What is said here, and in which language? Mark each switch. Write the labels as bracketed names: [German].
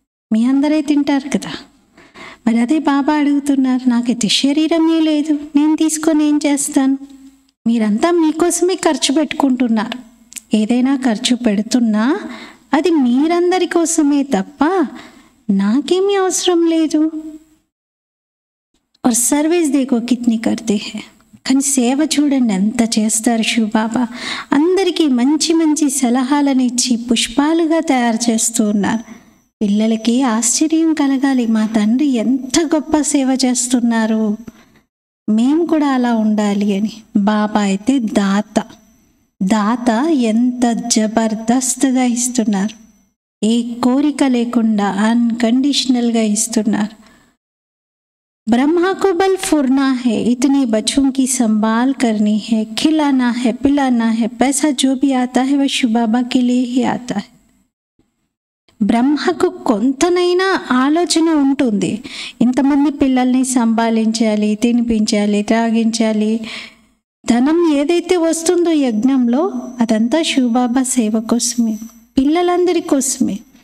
[Telugu] మీ అందరే తింటారు కదా. మరి అదే బాబా అడుగుతున్నారు, నాకైతే శరీరమే లేదు, నేను తీసుకొని ఏం చేస్తాను? మీరంతా మీకోసమే ఖర్చు పెట్టుకుంటున్నారు. ఏదైనా ఖర్చు పెడుతున్నా అది మీరందరి కోసమే తప్ప నాకేమీ అవసరం లేదు. [Hindi] और सर्विस देखो कितनी करते हैं. [Telugu] కానీ సేవ చూడండి ఎంత చేస్తారు శివ్ బాబా. అందరికీ మంచి మంచి సలహాలను ఇచ్చి పుష్పాలుగా తయారు చేస్తూ ఉన్నారు. పిల్లలకి ఆశ్చర్యం కలగాలి, మా తండ్రి ఎంత గొప్ప సేవ చేస్తున్నారు, మేము కూడా అలా ఉండాలి అని. బాబా అయితే దాత ఎంత జబర్దస్త్గా ఇస్తున్నారు, ఏ కోరిక లేకుండా అన్కండిషనల్గా ఇస్తున్నారు. [Hindi] ब्रह्मा को बल फुरना है, इतने बच्चों की संभाल करनी है, खिलाना है, पिलाना है, पैसा जो भी आता है वह शिव बाबा के लिए ही आता है. [Telugu] బ్రహ్మకు కొంతనైనా ఆలోచన ఉంటుంది, ఇంతమంది పిల్లల్ని సంభాలించాలి, తినిపించాలి, త్రాగించాలి. ధనం ఏదైతే వస్తుందో యజ్ఞంలో అదంతా శివ్ బాబా సేవ కోసమే, పిల్లలందరి కోసమే.